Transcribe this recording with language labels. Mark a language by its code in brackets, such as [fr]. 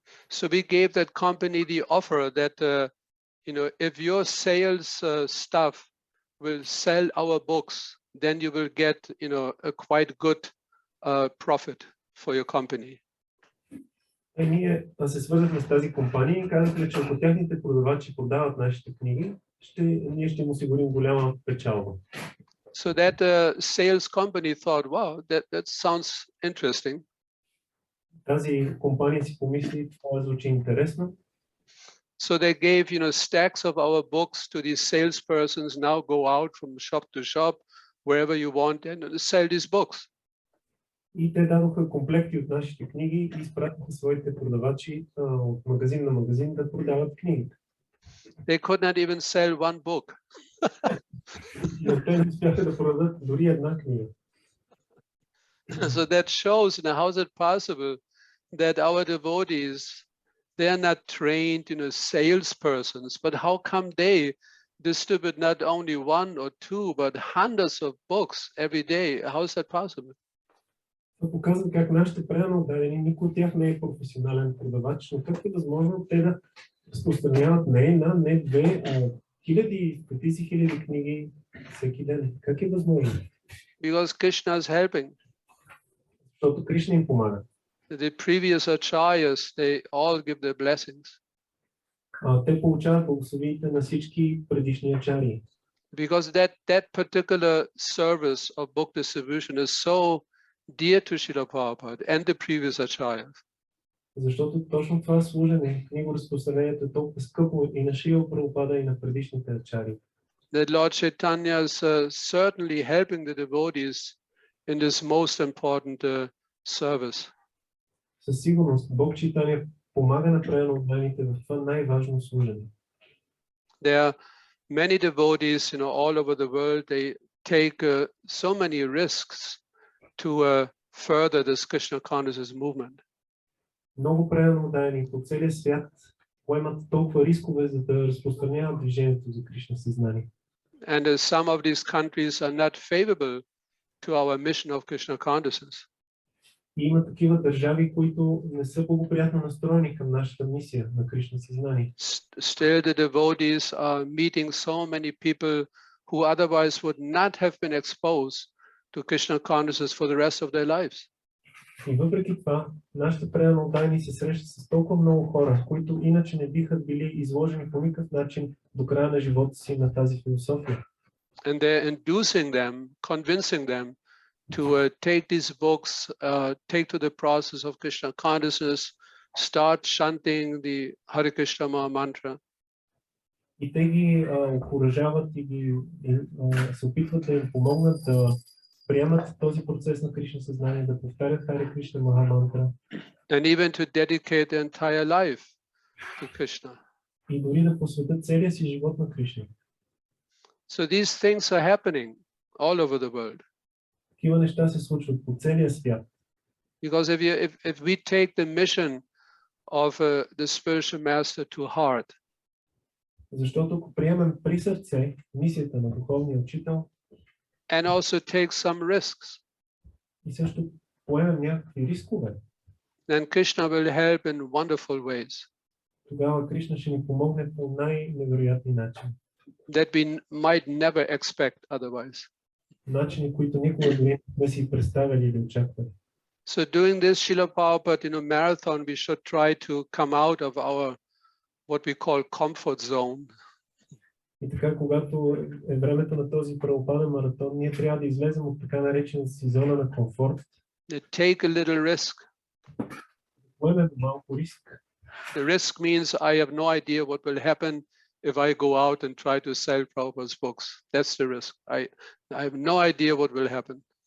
[en] So we gave that company the offer that if your sales staff will sell our books, then you will get a quite good profit for your company. [bg] Ние се свързахме с тази компания и казахме, че ако техните продавачи продават нашите книги, ние ще им осигурим голяма печалба. [en] So that sales company thought, wow, that sounds interesting. [bg] Тази компания си помисли, това звучи интересно. [en] So they gave, stacks of our books to these salespersons. Now go out from shop to shop, wherever you want, and sell these books. [bg] И те дадоха комплекти от нашите книги и изпратиха своите продавачи от магазин на магазин да продават книгите. [en] They could not even sell one book. [bg] Но те не успяха да продадат дори една книга. [en] So that shows, how is it possible that our devotees, they are not trained, salespersons, but how come they distribute not only one or two, but hundreds of books every day? How is that possible? [bg] Това показва как нашите преданно отдадени, никой от тях не е професионален продавач, но как е възможно те да разпространяват не една, не две, а хиляди, стотици хиляди книги всеки ден. Как е възможно? [en] Because Krishna is helping. [bg] Защото Кришна им помага. [en] The previous acharyas, they all give their blessings. [bg] Те получават благословиите на всички предишни ачарии. [en] Because that particular service of book distribution is so dear to Srila Prabhupada and the previous acharyas. [bg] Защото точно това служене, книгоразпространението е толкова скъпо и на Шрила Прабхупада и на предишните ачари. [en] That Lord Chaitanya is certainly helping the devotees in this most important service. [bg] Със сигурност Бог Чайтания помага на преданно отданите в това най-важно служене. [en] There many devotees, all over the world, they take so many risks to further this Krishna consciousness movement. [bg] Много преданодайни по целия свят поемат толкова рискове, за да разпространяват движението за Кришна съзнание. [en] And some of these countries are not favorable to our mission of Krishna consciousness. [bg] И има такива държави, които не са благоприятно настроени към нашата мисия на Кришна съзнание. [en] Still, the devotees are meeting so many people who otherwise would not have been exposed to Krishna consciousness for the rest of their lives. [bg] И въпреки това, нашите преданодайни се срещат с толкова много хора, които иначе не биха били изложени по никакъв начин до края на живота си на тази философия. [en] And they're inducing them, convincing them to take these books, take to the process of Krishna consciousness, start chanting the Hare Krishna mantra. [bg] И те ги окуражават и се опитват да им помогнат да приемат този процес на Кришна съзнание, да повтарят Харе Кришна Махамантра. [en] And even to dedicate their entire life to Krishna. [bg] И дори да посветят целия си живот на Кришна. [en] So these things are happening all over the world. [bg] Такива неща се случват по целия свят. [en] Because if we take the mission of the spiritual master to heart, [bg] Защото ако приемем при сърце мисията на духовния учител [en] and also take some risks, [bg] и също поемем някакви рискове, [en] then Krishna will help in wonderful ways [bg] тогава Кришна ще ни помогне по най-невероятни начини. [en] that we might never expect otherwise. [bg] Начини, които никога дори не сме си представили или очаквали. [en] So doing this Srila Prabhupada, marathon, we should try to come out of our what we call comfort zone. [bg] И така, когато е времето на този Прабхупада маратон, ние трябва да излезем от така наречената си зона на комфорт. [en] Take a little risk. [bg] Поемем малко риск. [en] The risk means I have no idea what will happen if I go out and try to sell Prabhupada's books. That's the risk. I have no idea what will happen.